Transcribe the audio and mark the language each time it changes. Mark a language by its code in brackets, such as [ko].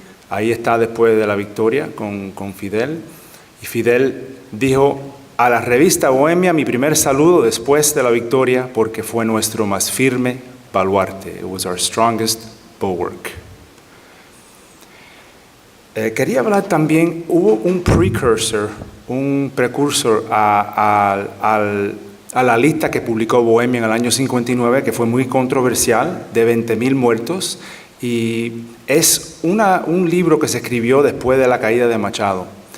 [es] Ahí está después de la victoria con Fidel. Y Fidel dijo a la revista Bohemia, mi primer saludo después de la victoria, porque fue nuestro más firme baluarte. [en] It was our strongest bulwark. [es] Quería hablar también, hubo un precursor a la lista que publicó Bohemia en el año 59, que fue muy controversial, de 20.000 muertos, y es un libro que se escribió después de la caída de Machado,